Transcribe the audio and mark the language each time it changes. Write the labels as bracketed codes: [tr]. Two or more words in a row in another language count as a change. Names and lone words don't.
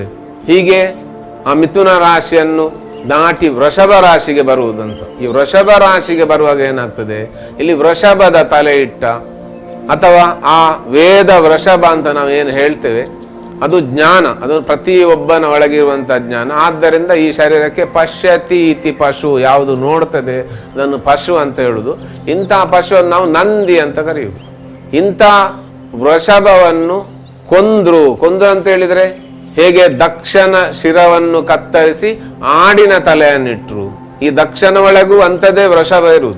[kn] ಹೀಗೆ ಆ ಮಿಥುನ ರಾಶಿಯನ್ನು ದಾಟಿ ವೃಷಭ ರಾಶಿಗೆ ಬರುವುದಂತ. ಈ ವೃಷಭ ರಾಶಿಗೆ ಬರುವಾಗ ಏನಾಗ್ತದೆ, ಇಲ್ಲಿ ವೃಷಭದ ತಲೆ ಇಟ್ಟ ಅಥವಾ ಆ ವೇದ ವೃಷಭ ಅಂತ ನಾವು ಏನು ಹೇಳ್ತೇವೆ, ಅದು ಜ್ಞಾನ, ಅದು ಪ್ರತಿಯೊಬ್ಬನ ಒಳಗಿರುವಂಥ ಜ್ಞಾನ. ಆದ್ದರಿಂದ ಈ ಶರೀರಕ್ಕೆ [sa] ಪಶ್ಯತಿ ಇತಿ ಪಶು, [kn] ಯಾವುದು ನೋಡ್ತದೆ ಅದನ್ನು ಪಶು ಅಂತ ಹೇಳುದು. ಇಂಥ ಪಶುವನ್ನು ನಾವು ನಂದಿ ಅಂತ ಕರೆಯುವುದು. ಇಂಥ ವೃಷಭವನ್ನು ಕೊಂದ್ರು ಅಂತ ಹೇಳಿದ್ರೆ ಹೇಗೆ ದಕ್ಷನ ಶಿರವನ್ನು ಕತ್ತರಿಸಿ ಆಡಿನ ತಲೆಯನ್ನಿಟ್ರು. ಈ ದಕ್ಷನ ಒಳಗೂ ಅಂಥದ್ದೇ ವೃಷಭ ಇರುವುದು.